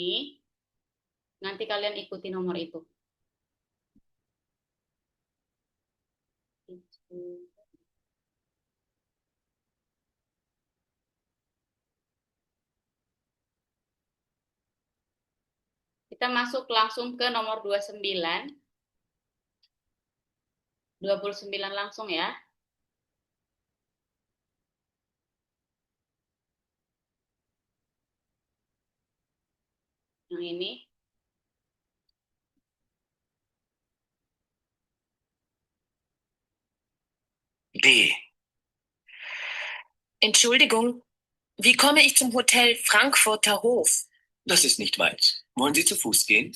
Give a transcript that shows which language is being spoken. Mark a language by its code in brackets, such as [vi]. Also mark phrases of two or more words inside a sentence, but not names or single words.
[id] Nanti kalian ikuti nomor itu. Kita masuk langsung ke nomor 29. 29 langsung ya. Yang ini. D. [de] Entschuldigung, wie komme ich zum Hotel Frankfurter Hof? Das ist nicht weit. Wollen Sie zu Fuß gehen?